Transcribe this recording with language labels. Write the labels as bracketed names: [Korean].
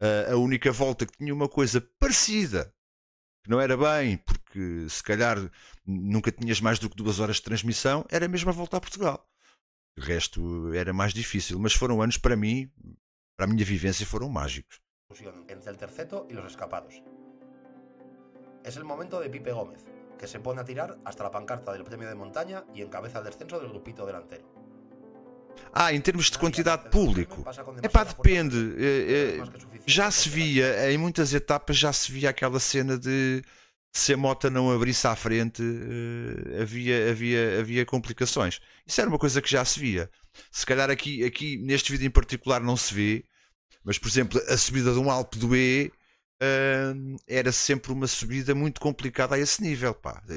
[Portuguese] A única volta que tinha uma coisa parecida, que não era bem, porque se calhar nunca tinhas mais do que 2 horas de transmissão, era mesmo a volta a Portugal. O resto era mais difícil, mas foram anos para mim, para a minha vivência, foram mágicos. [Spanish] Entre el terceto y los escapados. Es el momento de Pipe Gómez, que se pone a tirar hasta la pancarta del premio de montaña y encabeza el descenso del grupito delantero. [Portuguese] Em termos de quantidade de público, depende. Já se via, em muitas etapas já se via aquela cena de se a moto não abrisse à frente, havia complicações. Isso era uma coisa que já se via. Se calhar aqui neste vídeo em particular não se vê, mas por exemplo a subida de um Alpe d'Huez era sempre uma subida muito complicada a esse nível, pá.